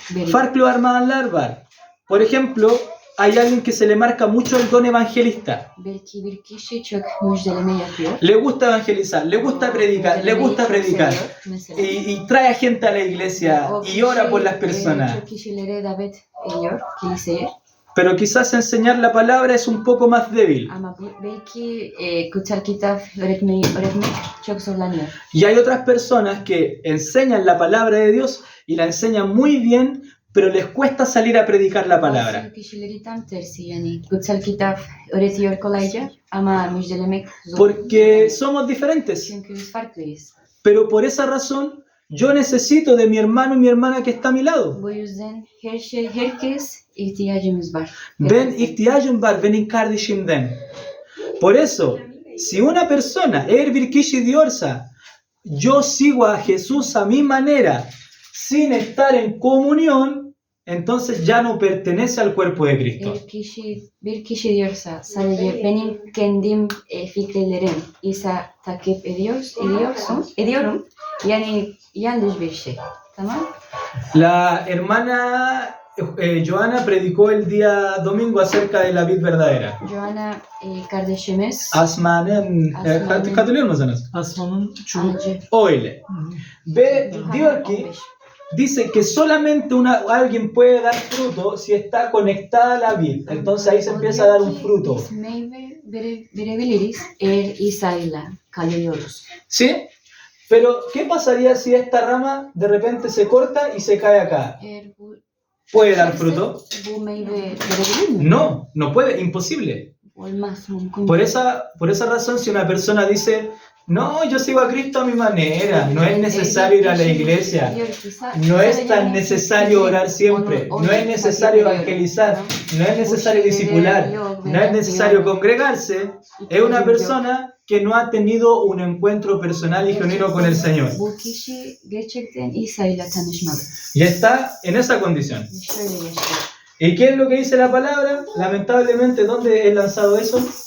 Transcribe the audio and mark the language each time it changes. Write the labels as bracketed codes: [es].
[tr] Farklı armağanlar var. [es] Por ejemplo, hay alguien que se le marca mucho el don evangelista. [tr] Belki bir kişi çok müjdeleme yapıyor. [es] Le gusta evangelizar, le gusta predicar, le gusta predicar. [tr] Mesela. [es] Y trae a gente a la iglesia [tr] O [es] y ora [tr] kişi, [es] por las personas. [tr] Çok kişilere davet ediyor kiliseye. [es] Pero quizás enseñar la palabra es un poco más débil. [tr] Ama belki kutsal kitap öğretmek çok zorlanıyor. [es] Y hay otras personas que enseñan la palabra de Dios y la enseñan muy bien, pero les cuesta salir a predicar la palabra. [tr] Bazı kişileri tam tersi, yani kutsal kitap öğretiyor kolayca ama müjdelemek zor. [es] Porque somos diferentes. [tr] Çünkü biz farklıyız. [es] Pero por esa razón, yo necesito de mi hermano y mi hermana que está a mi lado. [tr] Bu yüzden herkes ihtiyacımız var. Ben ihtiyacım var benim kardeşimden. [es] Por eso, si una persona, [tr] eğer bir kişi diyorsa, [es] yo sigo a Jesús a mi manera, sin estar en comunión, entonces ya no pertenece al cuerpo de Cristo. [tr] Bir kişi diyorsa sadece benim kendim fikirlerim İsa takip ediyorum. Yani yanlış bir şey. Tamam? [es] La hermana Joana predicó el día domingo acerca de la vid verdadera. [tr] Joana kardeşimiz Asman'ın, katılıyor musunuz? Asmanın çubuk. Acı. Öyle. Ve diyor ki, [es] dice que solamente alguien puede dar fruto si está conectada a la vid. Entonces ahí se empieza a dar un fruto. [tr] Biz meyve verebiliriz eğer İsa'yla kalıyoruz. [es] ¿Sí? Pero, ¿qué pasaría si esta rama de repente se corta y se cae acá? [tr] Eğer bu [es] ¿Puede dar fruto? [tr] bu meyve verebilir mi? [es] No, no puede, imposible. [tr] Olmaz, mümkün. [es] Por esa razón, si una persona dice, no, yo sigo a Cristo a mi manera, no es necesario ir a la iglesia, no es tan necesario orar siempre, no es necesario evangelizar, no es necesario discipular, no es necesario congregarse, es una persona que no ha tenido un encuentro personal y genuino con el Señor. [tr] Bu kişi gerçekten İsa'yla tanışmalı. [es] Y está en esa condición. [tr] Şöyle yaşıyor. [es] ¿Y qué es lo que dice la palabra? Lamentablemente, ¿dónde es lanzado eso?